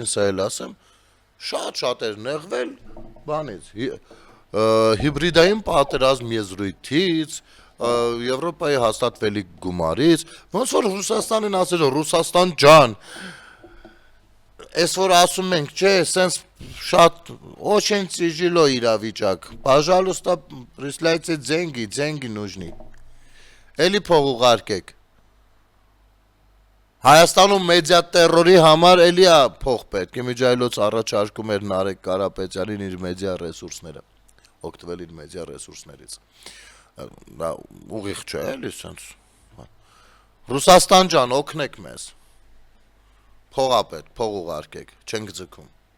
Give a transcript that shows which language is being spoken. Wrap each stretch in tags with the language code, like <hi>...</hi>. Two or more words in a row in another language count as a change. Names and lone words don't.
<hy>սա էլ ասեմ, շատ էր նեղվել բանից, հիբրիդային պատերազմ եզրույթից, Եվրոպայի հաստատվելի գումարից, ոնց որ Ռուսաստանին ասել Ռուսաստան ջան, այս որ ասում ենք, չէ, սենց շատ</hy> <ru>очень тяжело</ru> <hy>իրավիճակ,</hy> <ru>пожалуйста, присылайте деньги нужны,</ru> <hy>էլի փող ուղարկեք, Հայաստանում մեդիա տերորի համար էլի է փող պետք, իմիջայլոց առաջարկում էր Նարեկ Կարապետյանին իր մեդիա ռեսուրսները, օգտվել իր մեդիա ռեսուրսներից, դա ուղիղ չէ էլի սենց, Ռուսաստան ջան, օգնեք մեզ, փող է պետք, փող ուղարկեք, չենք ձգում,</hy>